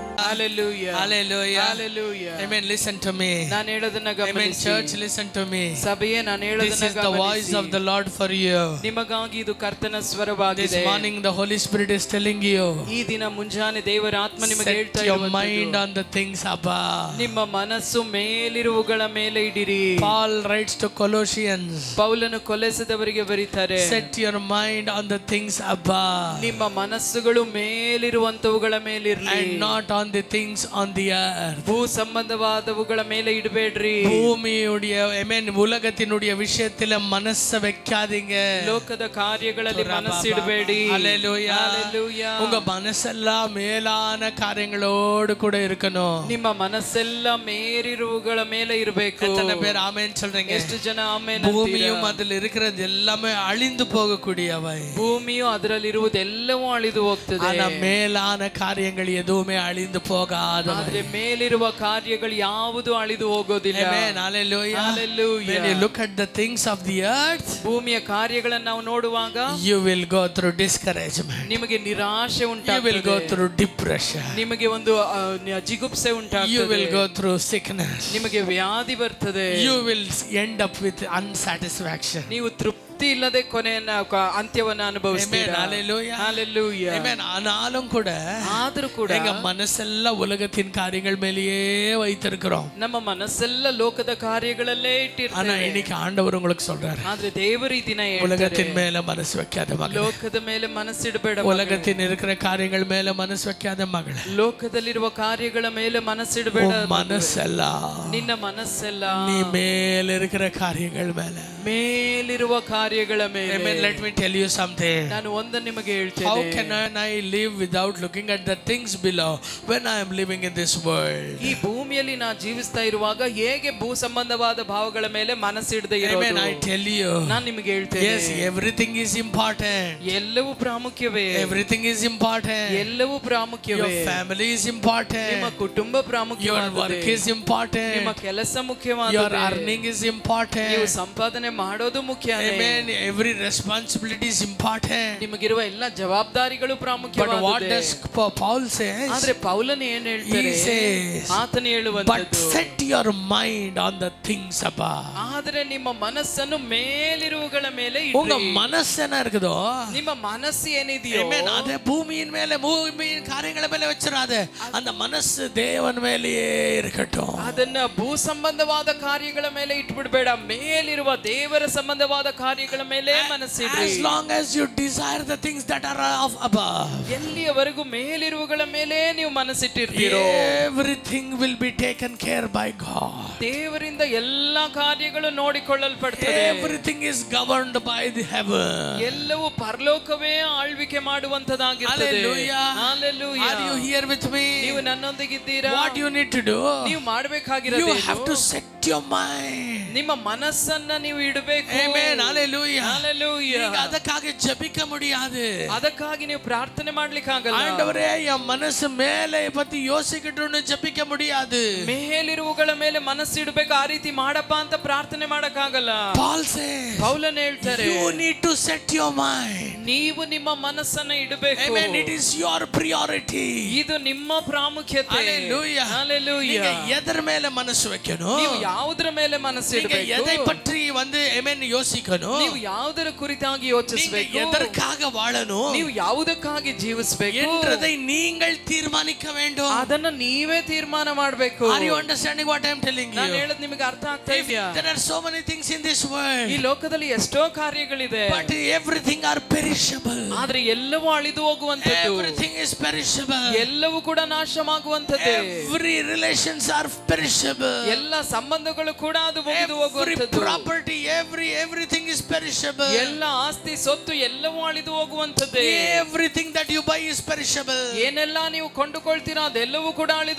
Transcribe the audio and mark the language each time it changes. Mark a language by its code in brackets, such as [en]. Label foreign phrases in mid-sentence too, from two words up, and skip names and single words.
[en] Hallelujah. Hallelujah. Hallelujah. Amen. Listen to me. [kn] ನಾನು ಹೇಳೋದನ್ನ [en] Amen. [kn] ಗಮನಿಸಿ. [en] Church, listen to me. [kn] ಸಭೆಯೇ ನಾನು [en] This [kn] ಹೇಳೋದನ್ನ [en] is the voice [kn] ಗಮನಿಸಿ. [en] of the Lord for you. [kn] ನಿಮಗಾಗಿ ಇದು ಕರ್ತನ [en] This [kn] ಸ್ವರವಾಗಿದೆ. [en] morning the Holy Spirit is telling you, [kn] ಈ ದಿನ ಮುಂಜಾನೆ ದೇವರ ಆತ್ಮ ನಿಮಗೆ ಹೇಳ್ತಾ [en] set your mind [kn] ಇರುವಂತದ್ದು, [en] on the things above. [kn] ನಿಮ್ಮ ಮನಸ್ಸು ಮೇಲಿರುವುಗಳ ಮೇಲೆ ಇಡಿರಿ. [en] Paul writes to Colossians, [kn] ಪೌಲನು ಕೊಲೆಸದವರಿಗೆ ಬರೀತಾರೆ, [en] set your mind on the things above [kn] ನಿಮ್ಮ ಮನಸ್ಸುಗಳು ಮೇಲಿರುವಂತವುಗಳ ಮೇಲಿರಲಿ, [en] and not on the things on the earth. [kn] ಭೂ ಸಂಬಂಧವಾದವುಗಳ ಮೇಲೆ ಇಡಬೇಡ್ರಿ. [ta] பூமியுடைய amen உலகத்தினுடைய விஷயத்தில மனசை வைக்காதீங்க. [kn] ಲೋಕದ ಕಾರ್ಯಗಳಲ್ಲಿ ಮನಸ್ಸಿಡಬೇಡಿ. [en] Hallelujah. Hallelujah. [ta] உங்க மனசெல்லாம் மேலான காரியங்களோடு கூட இருக்கணும். [kn] ನಿಮ್ಮ ಮನಸ್ಸೆಲ್ಲ ಮೇಲಿರುವುಗಳ ಮೇಲೆ ಇರಬೇಕು. [ta] எத்தனை பேர் ஆமென் சொல்றீங்க? [kn] ಎಷ್ಟು ಜನ ಆಮೆನ್ [ta] பூமியும் [kn] ಅಂತೀರಾ? [ta] அதில் இருக்கிறது எல்லாமே அழிந்து போகக்கூடியவை. [kn] ಭೂಮಿಯು ಅದರಲ್ಲಿರುವುದೆಲ್ಲವೂ ಅಳಿದು ಹೋಗ್ತದೆ. [ta] ஆனா மேலான காரியங்கள் எதுவுமே அழிந்து போகாதவை. [kn] ಆದ್ರೆ ಮೇಲಿರುವ ಕಾರ್ಯಗಳು ಯಾವುದು ಅಳಿದು ಹೋಗೋದಿಲ್ಲ. [en] Amen. Hallelujah. Hallelujah. When you look at the things of the earth, [kn] ಭೂಮಿಯ ಕಾರ್ಯಗಳನ್ನು ನಾವು ನೋಡುವಾಗ [en] you will go through discouragement. [kn] ನಿಮಗೆ ನಿರಾಶೆ [en] You will go [kn] ಉಂಟಾಗ್ತದೆ. [en] through depression. [kn] ನಿಮಗೆ ಒಂದು ಜಿಗುಪ್ಸೆ [en] You will [kn] ಉಂಟಾಗ್ತದೆ. [en] go through sickness. [kn] ನಿಮಗೆ ವ್ಯಾಧಿ ಬರ್ತದೆ. [en] You will end up with unsatisfaction. [kn] ನೀವು ತೃಪ್ತಿ ಇಲ್ಲದೆ ಕೊನೆಯನ್ನ ಅಂತ್ಯವನ್ನ ಅನುಭವಿಸ್ತೀರಾ. [en] Amen. Hallelujah. Hallelujah. [ta] Amen. ஆனாலும் கூட [kn] ಆದರೂ ಕೂಡ [ta] எங்க மனசெல்லாம் உலகத்தின் காரியங்கள் மேலேயே வைத்திருக்கிறோம். [kn] ನಮ್ಮ ಮನಸ್ಸೆಲ್ಲ ಲೋಕದ ಕಾರ್ಯಗಳಲ್ಲೇ [ta] ஆனா [kn] ಇಟ್ಟಿರ್ತಾರೆ. [ta] இன்னைக்கு ஆண்டவர் உங்களுக்கு சொல்றாரு, [kn] ಆದ್ರೆ ದೇವರು ಈ ದಿನ [ta] உலகத்தின் [kn] ಹೇಳ್ತಾರೆ, [ta] மேல மனசு வைக்காத மகளே, [kn] ಲೋಕದ ಮೇಲೆ ಮನಸ್ಸಿಡಬೇಡ. [ta] உலகத்தின் இருக்கிற காரியங்கள் மேல மனசு வைக்காத மகளே, [kn] ಲೋಕದಲ್ಲಿರುವ ಕಾರ್ಯಗಳ ಮೇಲೆ ಮನಸ್ಸಿಡಬೇಡ. [ta] உன் மனசெல்லாம் [kn] ನಿನ್ನ ಮನಸ್ಸೆಲ್ಲ [ta] நீ மேல இருக்கிற காரியங்கள் மேல. [kn] ಮೇಲಿರುವ ಕಾರ್ಯಗಳ ಮೇಲೆ. [en] Amen. Let me tell you something. [kn] ನಾನು ಒಂದನ್ನು ನಿಮಗೆ [en] How [kn] ಹೇಳ್ತೇನೆ. [en] can I live without looking at the things below when I am living in this world? [kn] ಈ ಭೂಮಿಯಲ್ಲಿ ನಾ ಜೀವಿಸ್ತಾ ಇರುವಾಗ ಹೇಗೆ ಭೂ ಸಂಬಂಧವಾದ ಭಾವಗಳ ಮೇಲೆ ಮನಸ್ಸಿಡದೆ [en] Amen. [kn] ಇರೋದು? [en] I tell you. [kn] ನಾನು ನಿಮಗೆ ಹೇಳ್ತೇನೆ, [en] Yes, everything is important. [kn] ಎಲ್ಲವೂ ಪ್ರಾಮುಖ್ಯವೇ. [en] Everything is important. [kn] ಎಲ್ಲವೂ ಪ್ರಾಮುಖ್ಯವೇ. [en] Your family is [kn] ನಿಮ್ಮ [en] important. [kn] ಕುಟುಂಬ [en] Your [kn] ಪ್ರಾಮುಖ್ಯವಾಗಿದೆ. [en] work is [kn] ನಿಮ್ಮ [en] important. [kn] ಕೆಲಸ [en] Your [kn] ಮುಖ್ಯವಾಗಿದೆ. [en] earning is [kn] ನೀವು [en] important. [kn] ಸಂಪಾದನೆ ಮಾಡೋದು ಮುಖ್ಯನೇ. [en] Amen. Every responsibility is important. [kn] ನಿಮಗಿರುವ ಎಲ್ಲ ಜವಾಬ್ದಾರಿಗಳು [en] But what [kn] ಪ್ರಾಮುಖ್ಯವಾಗಿದೆ. [en] does Paul says? [kn] ಆದ್ರೆ ಪೌಲನು ಏನ್ ಹೇಳ್ತಾರೆ? [en] He says, [kn] ಆತನು [en] But [kn] ಹೇಳುವಂತದ್ದು, [en] set your mind on the things above. [kn] ಆದ್ರೆ ನಿಮ್ಮ ಮನಸ್ಸನ್ನು ಮೇಲಿರುವುಗಳ ಮೇಲೆ [ta] உங்க [kn] ಇಡ್ರಿ. [ta] மனசு என்ன இருக்குதோ, [kn] ನಿಮ್ಮ ಮನಸ್ಸು ಏನಿದೆಯೋ [ta] Amen, அதே பூமியின் மேல பூமியின் காரியங்களை மேல வச்சிராத. அந்த மனசு தேவன் மேலேயே இருக்கட்டும். [kn] ಅದನ್ನ ಭೂ ಸಂಬಂಧವಾದ ಕಾರ್ಯಗಳ ಮೇಲೆ ಇಟ್ಬಿಡ್ಬೇಡ. ಮೇಲಿರುವ ದೇವರ ಸಂಬಂಧವಾದ ಕಾರ್ಯಗಳ ಮೇಲೆ ಮನಸ್ಸಿಡ್ರಿ. [en] As long as you desire the things that are of above, [kn] ಎಲ್ಲಿಯವರೆಗೂ ಮೇಲಿರುವುಗಳ ಮೇಲೆ ನೀವು ಮನಸ್ಸಿಟ್ಟಿರ್ತೀರೋ, [en] everything will be taken care by God. [kn] ದೇವರಿಂದ ಎಲ್ಲಾ ಕಾರ್ಯಗಳು ನೋಡಿಕೊಳ್ಳಲ್ಪಡ್ತದೆ. [en] Everything is governed by the heaven. [kn] ಎಲ್ಲವೂ ಪರಲೋಕವೇ ಆಳ್ವಿಕೆ ಮಾಡುವಂತದಾಗಿರ್ತದೆ. [en] Hallelujah. Hallelujah. Are you here with me? [kn] ನೀವು ನನ್ನೊಂದಿಗಿದ್ದೀರಾ? [en] What you need to do? [kn] ನೀವು ಮಾಡಬೇಕಾಗಿರೋದು [en] You have to set your mind. [kn] ನಿಮ್ಮ ಮನಸ್ಸನ್ನ ನೀವು ಇಡಬೇಕು. [en] Amen. Hallelujah. Hallelujah. [ta] நீங்க ಅದಕ್ಕಾಗಿ ಜಪಿக்க முடியாது. [kn] ಅದಕ್ಕಾಗಿ ನೀವು ಪ್ರಾರ್ಥನೆ ಮಾಡ್ಲಿಕ್ಕೆ ಆಗಲ್ಲ. [ta] ஆண்டவரே என் மனசு மேலே பத்தி யோசிக்கட்டும்னு ஜபிக்க முடியாது. [kn] ಮೇಲಿರುವುಗಳ ಮೇಲೆ ಮನಸ್ಸಿಡಬೇಕು. ಆ ರೀತಿ ಮಾಡಪ್ಪ ಅಂತ ಪ್ರಾರ್ಥನೆ ಮಾಡಕ್ಕಾಗಲ್ಲ. [en] Paul says, [kn] ಪೌಲನು ಹೇಳ್ತಾರೆ, [en] you need to set your mind. [kn] ನೀವು ನಿಮ್ಮ ಮನಸ್ಸನ್ನ ಇಡಬೇಕು. [en] Amen. It is your priority. [kn] ಇದು ನಿಮ್ಮ ಪ್ರಾಮುಖ್ಯತೆ. [en] Hallelujah. Hallelujah. [ta] நீங்க எதர் மேல மனசு வைக்கணும்? [kn] ನೀವು ಯಾವುದರ ಮೇಲೆ [ta] நீங்க [kn] ಮನಸ್ಸಿಡಬೇಕು? [ta] எதை பற்றி amen யோசிக்கணும்? [kn] ನೀವು ಯಾವುದರ ಕುರಿತಾಗಿ [ta] நீங்க [kn] ಯೋಚಿಸಬೇಕು? [ta] எதற்காக வாழணும் [kn] ನೀವು ಯಾವುದಕ್ಕಾಗಿ ಜೀವಿಸಬೇಕು [ta] என்றதை நீங்கள் தீர்மானிக்க வேண்டும். [kn] ಅದನ್ನ ನೀವೇ ತೀರ್ಮಾನ ಮಾಡಬೇಕು. [en] Are you understanding what I am telling you? [kn] ನಾನು ಹೇಳೋದು ನಿಮಗೆ ಅರ್ಥ ಆಗ್ತಾ ಇದೆಯಾ? [en] There are so many things in this world, [kn] ಈ ಲೋಕದಲ್ಲಿ ಎಷ್ಟೋ ಕಾರ್ಯಗಳಿದೆ, [en] but everything are perishable. [kn] ಆದ್ರೆ ಎಲ್ಲವೂ ಅಳಿದು ಹೋಗುವಂತದ್ದು. [en] Everything is perishable. [kn] ಎಲ್ಲವೂ ಕೂಡ ನಾಶವಾಗುವಂತದ್ದು. [en] Every relations are perishable. [kn] ಎಲ್ಲ ಸಂಬಂಧಗಳು ಕೂಡ ಅದು ಮುಗಿದು [en] Every [kn] ಹೋಗುವಂತದ್ದು. [en] property, everything is perishable. [kn] ಎಲ್ಲ ಆಸ್ತಿ ಸೊತ್ತು ಎಲ್ಲವೂ ಅಳಿದು ಹೋಗುವಂತದ್ದೇ. [en] Everything that you buy is perishable. [kn] ಏನೆಲ್ಲ ನೀವು ಕೊಂಡುಕೊಳ್ತೀರಾ ಅದೆಲ್ಲವೂ ಕೂಡ ಅಳಿದು